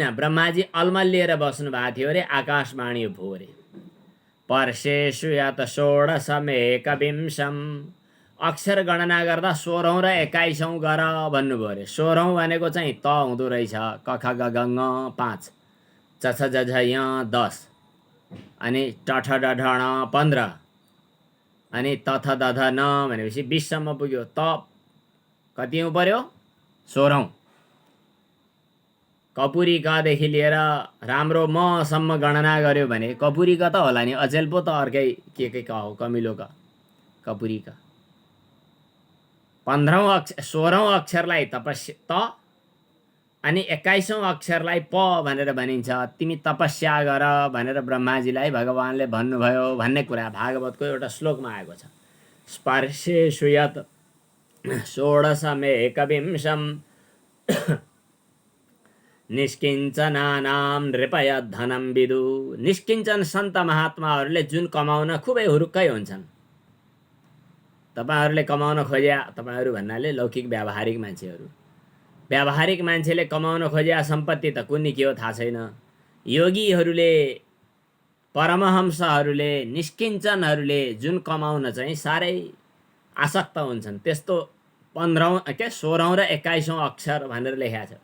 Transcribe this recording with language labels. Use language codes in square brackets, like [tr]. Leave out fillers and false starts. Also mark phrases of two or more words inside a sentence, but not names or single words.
[ne] ब्रह्माजी अलमल्लिएर बस्नु भएको थियो रे, आकाशवाणी भयो रे, [sa] पर्शेषु यत षोडशमेकविंशम, [ne] अक्षर गणना गर्दा 16औं र 21औं गर भन्नुभयो रे। 16औं भनेको चाहिँ त हुँदो रहेछ, क ख ग घ ङ 5, च छ ज झ य 10, अनि ट ठ ड ढ ण 15, अनि त थ द ध न भनेपछि 20 सम्म पुग्यो। त कतिौं पर्यो? 16औं। कपुरी कदेखि लिएर राम्रो म सम्म गणना गर्यो भने कपुरी क त होला नि, अचेल पो त अर्कै के क हो, कमिलो क, कपुरी क। 16औं अक्षरलाई तपस्या त अनि 21औं अक्षरलाई प भनेर भनिन्छ। तिमी तपस्या गर भनेर ब्रह्माजीलाई भगवानले भन्नुभयो भन्ने कुरा भागवतको एउटा श्लोकमा आएको छ। [sa] स्पर्शेषु यत षोडशमेकविंशम निष्किञ्चनानां नृपय धनं विदु। [ne] निष्किञ्चन सन्त महात्माहरूले जुन कमाउन खुबै हुरुक्कै हुन्छन्। तपाईहरूले कमाउन खोज्या, तपाईहरू भन्नाले लौकिक व्यावहारिक मान्छेहरू, व्यावहारिक मान्छेले कमाउन खोज्या सम्पत्ति त कुन्नी के हो थाहा छैन। योगीहरूले, परमहंसहरूले, निष्किञ्चनहरूले जुन कमाउन चाहिँ साह्रै आसक्त हुन्छन्, त्यस्तो 15औं 16औं र 21औं अक्षर भनेर लेखेको छ।